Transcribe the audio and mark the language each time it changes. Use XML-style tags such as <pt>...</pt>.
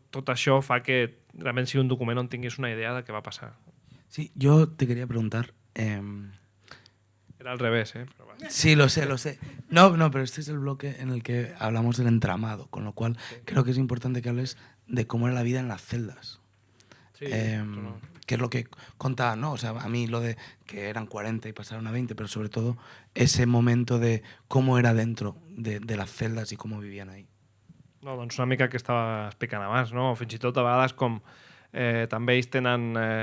<ca>Tot això fa que realment sigui un document on tinguis una idea de què va passar.</ca> <es>Sí, yo te quería preguntar, Era al revés, Pero vale. Sí, lo sé, lo sé. No, pero este es el bloque en el que hablamos del entramado, con lo cual creo que es importante que hables de cómo era la vida en las celdas. Sí, Que es lo que contaba, ¿no? O sea, a mí lo de que eran 40 y pasaron a 20, pero sobre todo ese momento de cómo era dentro de las celdas</es> <ca>i com</ca> <es>vivían ahí.</es> <ca>No, doncs una mica que estava explicant abans, no? Fins i tot a vegades com també ells tenen...</ca>